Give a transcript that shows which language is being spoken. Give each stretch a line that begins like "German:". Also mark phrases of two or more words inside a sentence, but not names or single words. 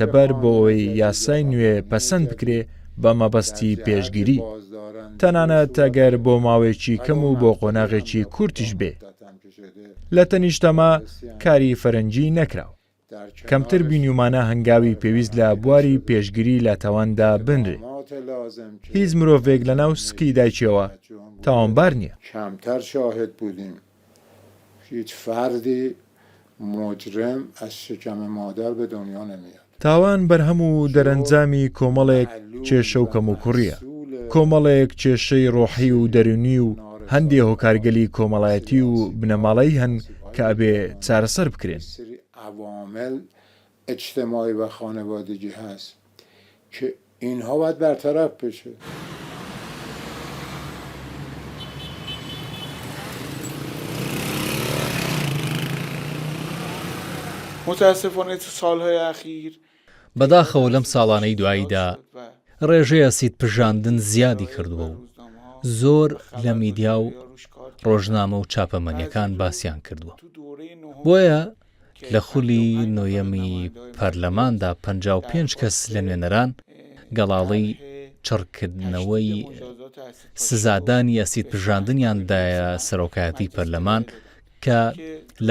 Central Kurdish: بەر بۆ ئەوەی یاسای نوێ پەسەند بکرێ بە مەبەستی پێشگیری تەنانەت ئەگەر بۆ ماوەیەکی کەم و بۆ قۆناغێکی کورتیش بێ لە تەنیشتەما کاری فەرەنجی نەکراو کەمتر بینیومانە هەنگاوی پێویست لە بواری پێشگیری لە تاواندا بنرێ هیچ مرۆڤێک لە ناو سکی دایکیەوە تاوانبار نییە
Persian: کەمتر شاهد بودیم هیچ فردی مجرم از شکم مادر به دنیا نمیاد
Central Kurdish: تاوان بەرهەم و دەرەنجامی کۆمەڵێک کێشە و کەم و کوڕیە کۆمەڵێک کێشەی ڕۆحی و دەرونی و هەندێک هۆکارگەلی کۆمەڵایەتی و بنەماڵەی هەن کە ئەبێ چارەسەر بکرێن
Persian: عوامل اجتماعی و خانوادگی هست که اینها باید برطرف بشه متاسفانه تو سالهای اخیر
Central Kurdish: بەداخەوە لەم ساڵانەی دواییدا ڕێژەی ئەسید پژاندن زیادی کردووە و زۆر لە میدیا و ڕۆژنامە و چاپەمەنیەکان باسییان کردووە بۆیە لە خولی نۆیەمی پەرلەماندا 55 کەس لە نوێنەران گەڵاڵی چڕکردنەوەی سزادانی ئەسید پژاندنیاندایە سەرۆکایەتی پەرلەمان کە لە